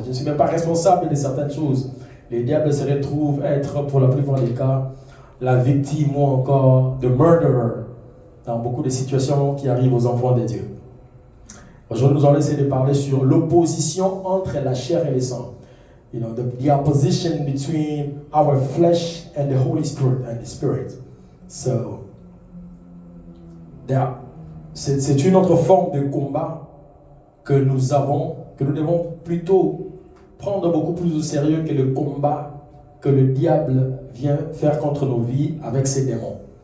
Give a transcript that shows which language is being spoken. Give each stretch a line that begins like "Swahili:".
French: Je ne suis même pas responsable de certaines choses. Les diables se retrouvent être, pour la plupart des cas, la victime ou encore de murderer dans beaucoup de situations qui arrivent aux enfants de Dieu. Aujourd'hui, nous allons essayer de parler sur l'opposition entre la chair et le sang.
English: You know, the opposition between our flesh and the Holy Spirit and the Spirit.
French: So, c'est une autre forme de combat que nous avons, que nous devons plutôt prendre beaucoup plus au sérieux que le combat que le diable vient faire contre nos vies avec ses démons.